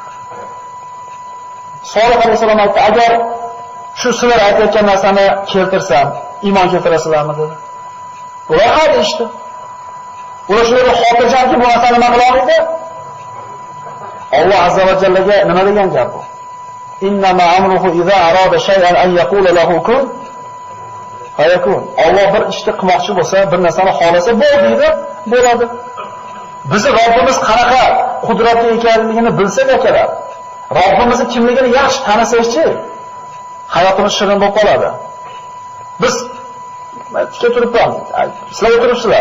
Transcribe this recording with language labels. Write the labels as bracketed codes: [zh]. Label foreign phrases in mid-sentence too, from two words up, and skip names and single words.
[uz] Solih alayhisalom aytdi, agar shu sizlar aytayotgan narsani keltirsam, iymon keltirasizlarmi dedi. Ular ha deyishdi. Ular shunday xotirjamki bu narsani nima qila olmaydi? Alloh [ar] عز وجلga [uz] nima degan gap bu? [ar] إنما أمره إذا أراد شيئا أن يقول له كن فيكون. [uz] Alloh bir ishni qilmoqchi bo'lsa, bir narsani xohlasa bo'ldi, bo'ladi. Bizi Robbimiz qanaqa qudratli ekanligini bilsak akalar, Robbimizning kimligini yaxshi tanisakchi, hayotimiz shirin bo'lib qoladi. Biz tikka turibman, sizlar o'tiribsizlar.